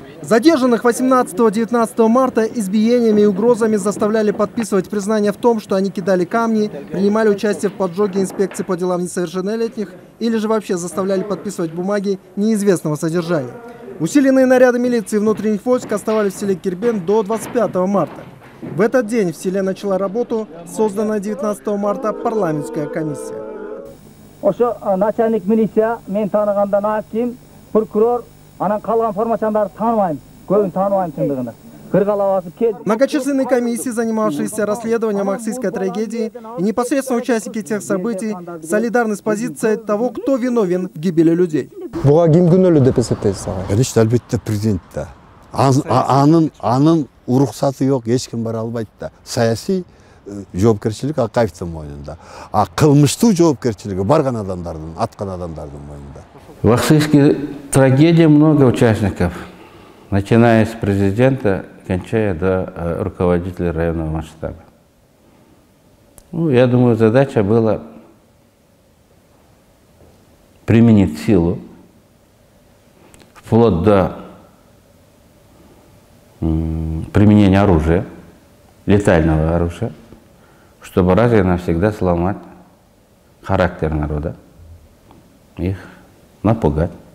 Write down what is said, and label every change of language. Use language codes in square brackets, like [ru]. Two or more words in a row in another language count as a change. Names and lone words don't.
[ru] Задержанных 18-19 марта избиениями и угрозами заставляли подписывать признание в том, что они кидали камни, принимали участие в поджоге инспекции по делам несовершеннолетних или же вообще заставляли подписывать бумаги неизвестного содержания. Усиленные наряды милиции и внутренних войск оставались в селе Кирбен до 25 марта. В этот день в селе начала работу созданная 19 марта парламентская комиссия. Начальник милиция, [ky] мен таныгандан аким, прокурор, анан калган формачандарды тааныбайм, көбүн тааныбайм чындыгында. [ru] Многочисленные комиссии, занимавшиеся расследованием акцизской трагедии, и непосредственно участники тех событий солидарны с позицией того, кто виновен в гибели людей. Конечно, [ky] албетте президент да. Анын уруксаты yok, эч ким бара албайт да. Саясий жоопкерчилик Акаевдин мойнунда. А кылмыштуу жоопкерчилиги барган адамдардын, аткан адамдардын мойнунда. [ru] В акцизской трагедии много участников, начиная с президента, кончая до руководителя районного масштаба. Ну, я думаю, задача была применить силу вплоть до применения оружия, летального оружия, чтобы раз и навсегда сломать характер народа, их напугать.